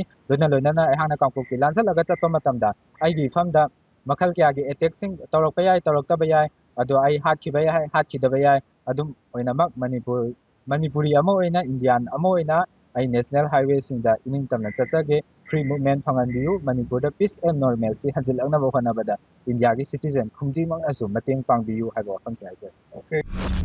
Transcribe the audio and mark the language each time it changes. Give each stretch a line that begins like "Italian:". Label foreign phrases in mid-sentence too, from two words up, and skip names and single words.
Manipuri: loinana aihangna kangpokpi lansalaga chatpa matamda aigi famda makhal kyagi attack sing tawrakpa yai tawraktaba yai adu ai hatkiba yai hatkidaba yai adum oinamak Manipuri ama oina Indian ama oina ai
English: national highway
Manipuri: singda ining tamna chachage
English: free movement
Manipuri: phanganbiyu Manipur da
English: peace and normalcy
Manipuri: hanjilaknaba honabada India gi citizen khungji mang asu mateng pangbiyu haiba wafamse haijari.